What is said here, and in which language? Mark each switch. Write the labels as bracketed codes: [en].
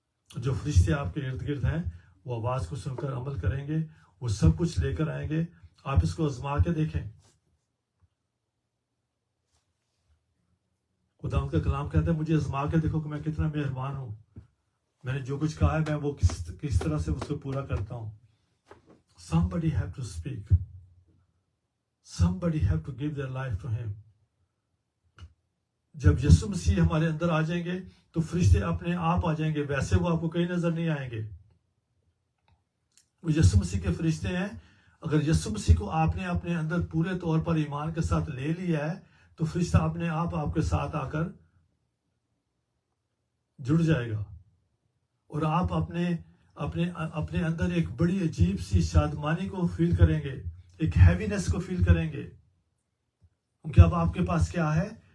[hi] जो फरिश्ते आपके इर्द गिर्द हैं वो आवाज को सुनकर अमल करेंगे, वो सब कुछ लेकर आएंगे। आप इसको आजमा के देखें। खुदा उनका कलाम कहता है, मुझे आजमा के देखो कि मैं कितना मेहरबान हूं। मैंने जो कुछ कहा है मैं वो किस तरह से उसको पूरा करता हूं। [en] Somebody have to speak. Somebody have to give their life to him. [hi] जब यीशु मसीह हमारे अंदर आ जाएंगे तो फरिश्ते अपने आप आ जाएंगे, वैसे वो आपको कहीं नजर नहीं आएंगे। वो यीशु मसीह के फरिश्ते हैं। अगर यीशु मसीह को आपने अपने अंदर पूरे तौर पर ईमान के साथ ले लिया है तो फरिश्ता अपने आप आपके साथ आकर जुड़ जाएगा और आप अपने अपने अपने अंदर एक बड़ी अजीब सी शादमानी को फील करेंगे, एक हैवीनेस को फील करेंगे, क्योंकि अब आपके पास क्या है?